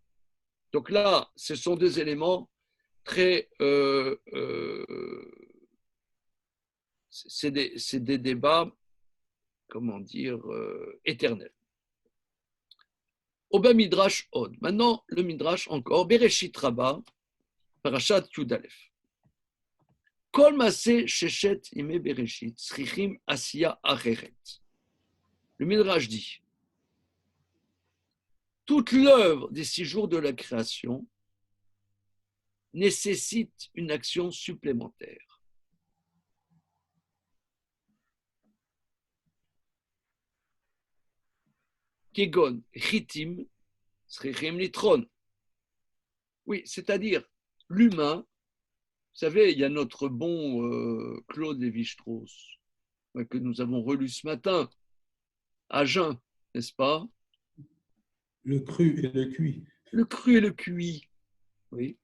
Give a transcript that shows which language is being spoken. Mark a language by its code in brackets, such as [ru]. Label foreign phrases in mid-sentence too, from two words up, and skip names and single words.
[fr] Donc là, ce sont deux éléments très c'est des débats, éternels. [he] ובא מדרש עוד. [fr] Maintenant, le Midrash encore. [he] בראשית רבה, פרשת י"א. כל מעשה ששת ימי בראשית, צריכים עשייה אחרת. [fr] Le Midrash dit toute l'œuvre des 6 jours de la création nécessite une action supplémentaire. [he] כגון, חיטים, צריכים לטחון. [fr] Oui, c'est-à-dire l'humain. Vous savez, il y a notre bon Claude Lévi-Strauss que nous avons relu ce matin à jeun, n'est-ce pas? Le cru et le cuit. Le cru et le cuit. Oui.